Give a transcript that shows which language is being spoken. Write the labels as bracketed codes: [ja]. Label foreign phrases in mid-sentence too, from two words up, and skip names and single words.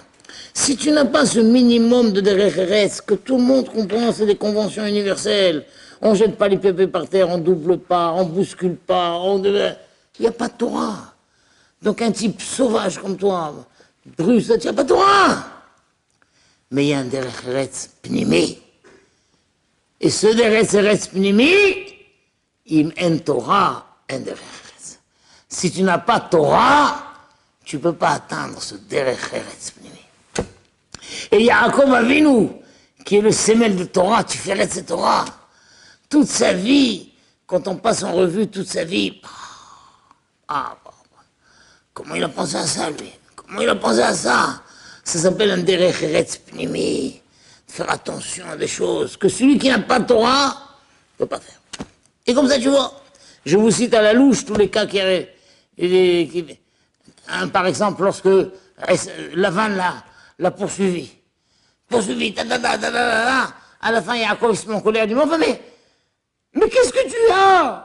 [fr] Si tu n'as pas ce minimum de derech, que tout le monde comprend, c'est des conventions universelles. On ne jette pas les pépés par terre, on ne double pas, on ne bouscule pas, il n'y a pas de Torah. Donc un type sauvage comme toi, Bruce, il n'y a pas de Torah. Mais il y a un [he] דרך פנימי. [fr] Et ce [he] דרך פנימי, אם אין תורה, אין דרך. [fr] Si tu n'as pas Torah, tu ne peux pas atteindre ce [he] דרך פנימי. [fr] Et Yaakov Avinu, qui est le sémel de Torah, tu fais cette Torah, toute sa vie, quand on passe en revue toute sa vie, comment il a pensé à ça, lui? Comment il a pensé à ça? Ça s'appelle un [he] דרך ארץ פנימי, [fr] faire attention à des choses que celui qui n'a pas de Torah ne peut pas faire. Et comme ça, tu vois, je vous cite à la louche tous les cas qui avaient, par exemple, lorsque Lavan l'a poursuivi, à la fin, Yaakov se met en colère, il dit, mais qu'est-ce que tu as?